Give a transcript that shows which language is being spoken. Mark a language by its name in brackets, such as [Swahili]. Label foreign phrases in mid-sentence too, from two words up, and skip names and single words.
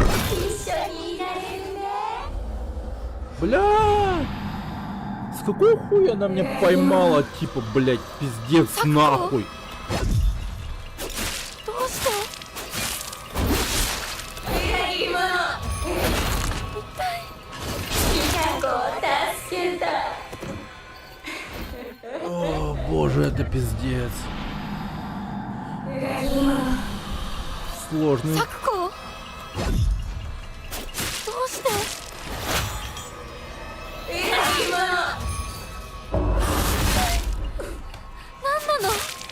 [Russian] Бля! С какой хуя она меня поймала, типа, блять, пиздец, нахуй! [Japanese] どうして [Russian] О, боже, это пиздец. Сложный. [Japanese] 咲子どうして何なの